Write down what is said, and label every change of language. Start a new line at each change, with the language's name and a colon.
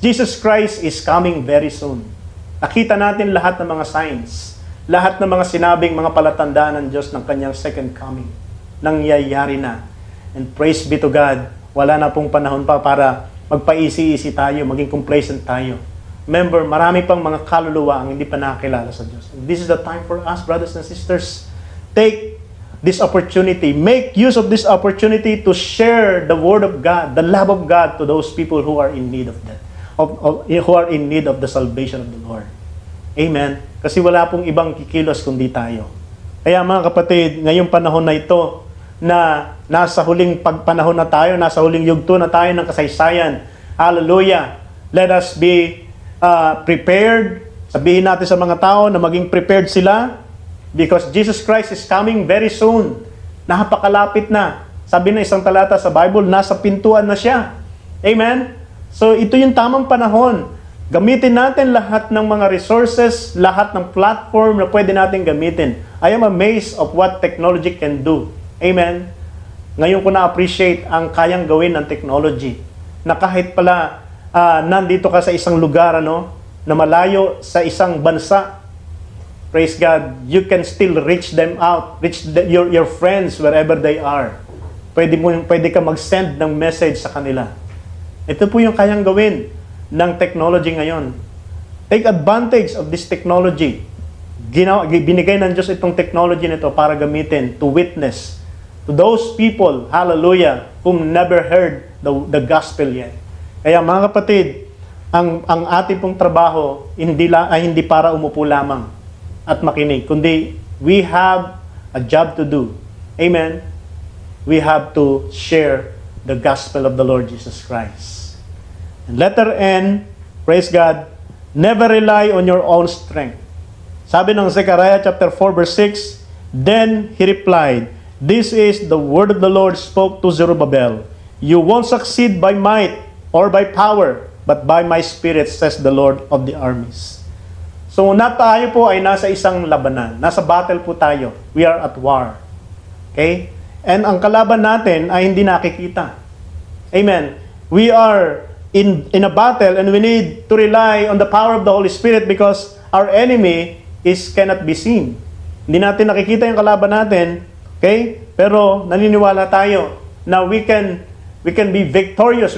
English: Jesus Christ is coming very soon.
Filipino: Nakita natin lahat ng mga signs, lahat ng mga sinabing mga palatandaan ng Diyos ng kanyang second coming. Nangyayari na.
English: And praise be to God,
Filipino: wala na pong panahon pa para magpaisi-isi tayo, maging complacent tayo. Remember, marami pang mga kaluluwa ang hindi pa nakakilala sa Diyos.
English: And this is the time for us, brothers and sisters. Take this opportunity, make use of this opportunity to share the Word of God, the love of God to those people who are in need of that, who are in need of the salvation of the Lord.
Filipino: Amen? Kasi wala pong ibang kikilos kundi tayo. Kaya mga kapatid, ngayong panahon na ito, na nasa huling panahon na tayo, nasa huling yugto na tayo ng kasaysayan.
English: Hallelujah! Let us be prepared.
Filipino: Sabihin natin sa mga tao na maging prepared sila
English: because Jesus Christ is coming very soon.
Filipino: Napakalapit na. Sabi na isang talata sa Bible, nasa pintuan na siya. Amen? So ito yung tamang panahon. Gamitin natin lahat ng mga resources, lahat ng platform na pwede natin gamitin.
English: I am amazed of what technology can do. Amen?
Filipino: Ngayon ko na-appreciate ang kayang gawin ng technology. Na kahit pala nandito ka sa isang lugar na malayo sa isang bansa,
English: praise God, you can still reach them out, reach your friends wherever they are. Pwede ka mag-send ng message sa kanila. Ito po yung kayang gawin ng technology ngayon. Take advantage of this technology.
Filipino: Binigay ng Diyos itong technology nito para gamitin
English: to witness to those people, hallelujah, whom never heard the gospel yet.
Filipino: Kaya mga kapatid, ang ating pong trabaho ay hindi para umupo lamang at makinig, kundi
English: we have a job to do.
Filipino: Amen?
English: We have to share the gospel of the Lord Jesus Christ. And letter N, praise God, never rely on your own strength.
Filipino: Sabi ng
English: Zechariah chapter 4 verse 6, then he replied, This is the word of the Lord spoke to Zerubbabel. You won't succeed by might or by power, but by my spirit, says the Lord of the armies.
Filipino: So na tayo po ay nasa isang labanan. Nasa battle po tayo.
English: We are at war.
Filipino: Okay? And ang kalaban natin ay hindi nakikita. Amen.
English: We are in a battle and we need to rely on the power of the Holy Spirit because our enemy cannot be seen.
Filipino: Hindi natin nakikita yung kalaban natin, okay? Pero naniniwala tayo na
English: we can be victorious.